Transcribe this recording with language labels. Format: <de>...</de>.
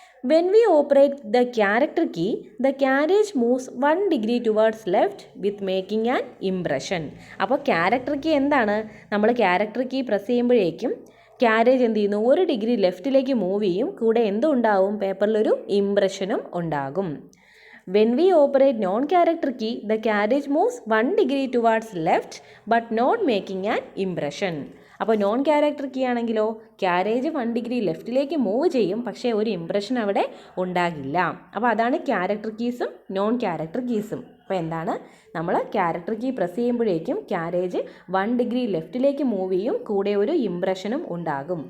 <en>When we operate the character key, the carriage moves 1 degree towards left with making an impression.</en> <ml>അപ്പോൾ character key എന്താണ്? നമ്മൾ character key press ചെയ്യുമ്പോഴേക്കും carriage എന്ത് ചെയ്യുന്നു? 1 degree ലെഫ്റ്റിലേക്ക് move ചെയ്യും. കൂടെ എന്തും ഉണ്ടാവും? പേപ്പറിലൊരു ഇംപ്രഷനും ഉണ്ടാകും.</ml> <en>When we operate non-character key, the carriage moves 1 degree towards left but not making an impression.</en> <ml>അപ്പോൾ നോൺ ക്യാരക്ടർ കീ ആണെങ്കിലോ ക്യാരേജ് 1 degree ലെഫ്റ്റിലേക്ക് മൂവ് ചെയ്യും, പക്ഷേ ഒരു ഇംപ്രഷൻ അവിടെ ഉണ്ടാകില്ല. അപ്പോൾ അതാണ് ക്യാരക്ടർ കീസും നോൺ ക്യാരക്ടർ കീസും. അപ്പോൾ എന്താണ്? നമ്മൾ ക്യാരക്ടർ കീ പ്രസ് ചെയ്യുമ്പോഴേക്കും ക്യാരേജ് 1 degree ലെഫ്റ്റിലേക്ക് മൂവ് ചെയ്യും, കൂടെ ഒരു ഇംപ്രഷനും ഉണ്ടാകും.</ml>